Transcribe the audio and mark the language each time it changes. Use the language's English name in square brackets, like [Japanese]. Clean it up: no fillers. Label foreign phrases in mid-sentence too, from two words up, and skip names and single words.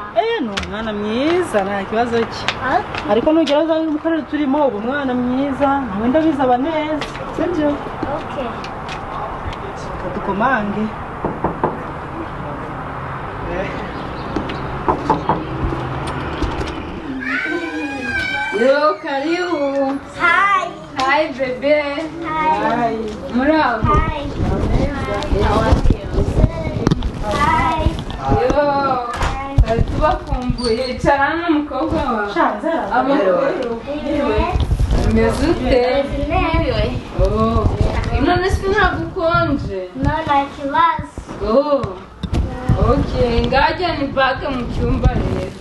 [Kinyarwanda] Ni umwana mwiza nta kibazo cye, ariko nugera uza mu karere turimo ubu umwana mwiza nawe ndabizi aba neza sibyo? Okay. Dukomange. Yo, karibu. Hi. Hi, bebe. Hi. Muraho. Hi. Hi. Yo, bari tubakumbuye. Icara hano umukobwa wawe. Amakuru. Umeze ute? Nerewe. Oh. None se ntabwo ukonje? No, nta kibazo. Oh. Okay, ngajya ni bage mu cyumba rero.